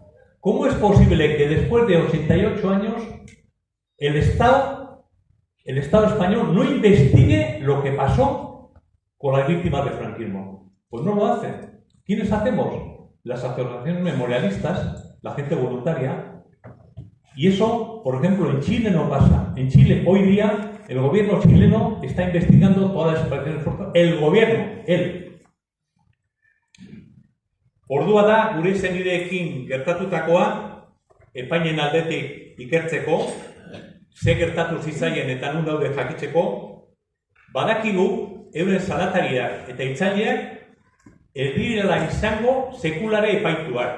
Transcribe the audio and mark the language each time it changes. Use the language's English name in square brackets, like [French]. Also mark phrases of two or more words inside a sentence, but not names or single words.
[Spanish] ¿Cómo es posible que después de 88 años el Estado español no investigue lo que pasó con las víctimas del franquismo? Pues no lo hacen. ¿Quiénes hacemos? Las asociaciones memorialistas, la gente voluntaria. Y eso, por ejemplo, en Chile no pasa. En Chile, hoy día, el gobierno chileno está investigando todas las desapariciones forzadas. El gobierno, él. [Basque] Ordua da, gure senideekin gertatutakoa, epainen aldetik ikertzeko, ze gertatu zitzaien eta nun daude jakitzeko, badakigu euren salatariak eta hitzaileak ez direla izango sekulare epaituak.